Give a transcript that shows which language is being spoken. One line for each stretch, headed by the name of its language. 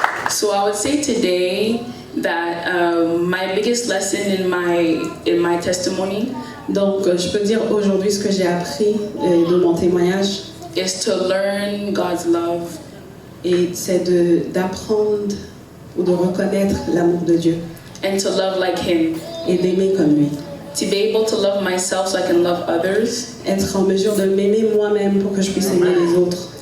English: So I would say today that my biggest lesson in my testimony.
French: Donc, je peux dire aujourd'hui ce que j'ai appris de mon témoignage.
English: Is to learn God's love.
French: Et c'est d'apprendre ou de reconnaître l'amour de Dieu.
English: And to love like Him.
French: Et d'aimer comme lui.
English: To be able to love myself so I can love others.
French: Être en mesure de m'aimer moi-même pour que je puisse aimer les autres.